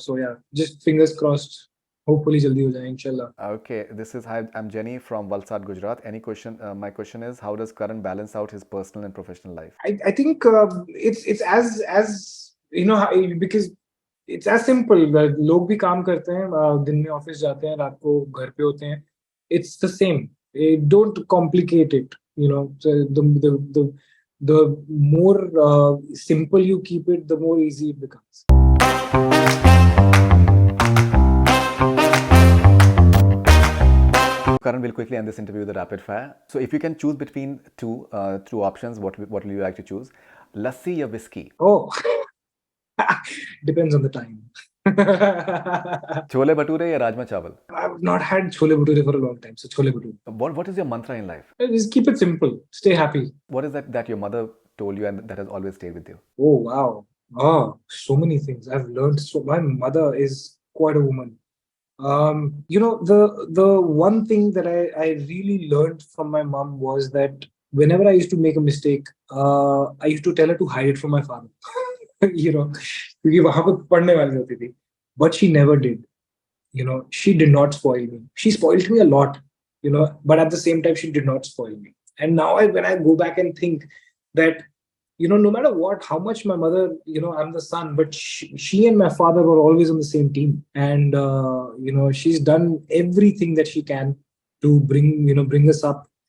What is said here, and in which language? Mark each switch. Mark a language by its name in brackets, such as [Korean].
[English] So yeah, just fingers crossed. [Hindi] Hopefully, jaldi ho jaye, inshallah. [English] Okay, this is, hi, I'm Jenny from Valsad, Gujarat. Any question? My question is, how does Karan balance out his personal and professional life? I think it's as because it's as simple. [Hindi] लोग भी काम करते हैं, दिन में office जाते हैं, रात को घर पे होते हैं. [English] It's the same. Don't complicate it. So the more simple you keep it, the more easy it becomes. Karan will quickly end this interview with a rapid fire. So if you can choose between two options, what will you like to choose? Lassi or whiskey? Oh, depends on the time. Chole bhature or rajma chawal? I've not had chole bhature for a long time, so chole bhature. What is your mantra in life? Just keep it simple. Stay happy. What is that your mother told you and that has always stayed with you? Oh wow! So many things I've learned. So my mother is quite a woman. The one thing that I really learned from my mom was that whenever I used to make a mistake, I used to tell her to hide it from my father. [Hindi] क्योंकि वहां पे पढ़ने वाली होती थी. [English] But she never did. She did not spoil me. She spoiled me a lot, but at the same time, she did not spoil me. And now when I go back and think that, no matter what, how much my mother, I'm the son, but she and my father were always on the same team. And, she's done everything that she can to bring us up.